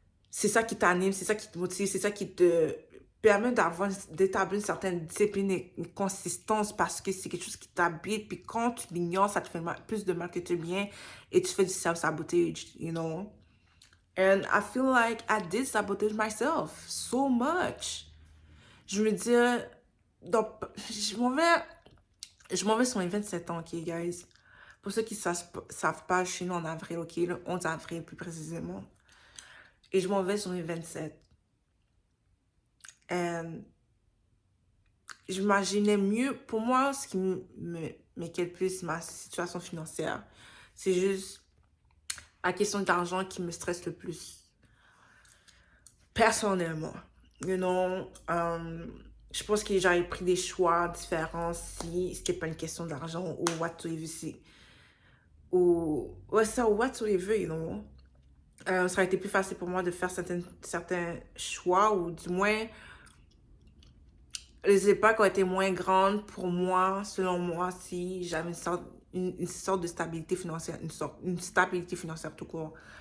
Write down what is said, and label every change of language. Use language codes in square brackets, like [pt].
[fr] c'est ça qui t'anime, c'est ça qui te motive, c'est ça qui te permet d'établir une certaine discipline et une consistance parce que c'est quelque chose qui t'habite. Puis quand tu l'ignores, ça te fait plus de mal que de bien et tu fais du self-sabotage, [en] you know? And I feel like I did sabotage myself so much. [fr] Je me dis, donc, je m'en vais sur mes 27 ans, ok, guys? Pour ceux qui ne savent pas, je suis née en avril, ok? Le 11 avril, plus précisément. Et je m'en vais sur mes 27. And j'imaginais mieux. Pour moi, ce qui m'inquiète plus, c'est ma situation financière. C'est juste la question d'argent qui me stresse le plus. Personnellement. [en] You know, [fr] je pense que j'aurais pris des choix différents si c'était pas une question d'argent ou whatsoever. Ou, ouais, ça, whatsoever, [en] you know. [fr] Ça aurait été plus facile pour moi de faire certains choix ou du moins les époques ont été moins grandes pour moi, selon moi, si j'avais une sorte de stabilité financière, une stabilité financière tout court.